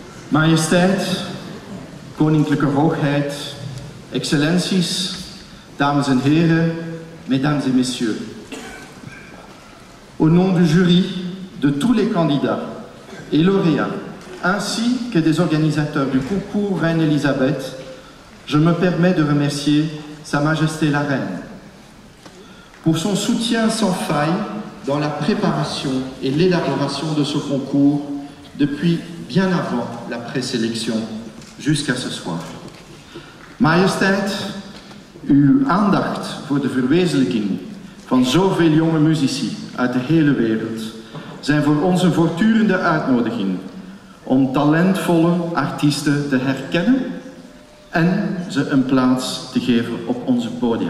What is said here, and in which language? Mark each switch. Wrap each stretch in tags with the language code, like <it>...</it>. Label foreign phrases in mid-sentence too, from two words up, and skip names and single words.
<nl>Majesteit, Koninklijke Hoogheid, Excellenties, dames en heren,</nl> <fr>mesdames et messieurs. Au nom du jury, de tous les candidats et lauréats, ainsi que des organisateurs du concours Reine Elisabeth, je me permets de remercier Sa Majesté la Reine pour son soutien sans faille dans la préparation et l'élaboration de ce concours depuis bien avant la présélection jusqu'à ce soir.</fr> <nl>Majesteit, uw aandacht voor de verwezenlijking van zoveel jonge muzici uit de hele wereld zijn voor ons een voortdurende uitnodiging om talentvolle artiesten te herkennen en ze een plaats te geven op onze podia.</nl>